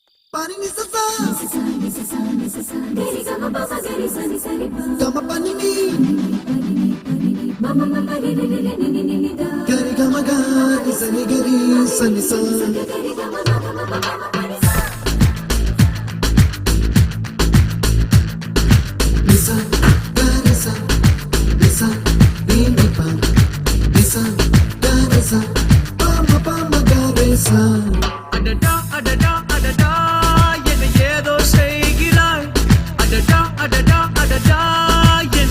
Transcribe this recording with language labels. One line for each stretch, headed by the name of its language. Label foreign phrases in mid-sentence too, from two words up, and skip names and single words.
Tamil: Pani sa sa gari ga ma pa gari sa ni sa ni pa ga ma pani ni ma ma ma ni ni da gari ga ma ga ni sa ni gari sa ni sa gari ga ma pani sa ni sa gari sa ni sa ni pa ni sa gari sa pa ma gari sa adada adada adada ஏதோ செய்கிறாய் அடடா அடடா அடடா என்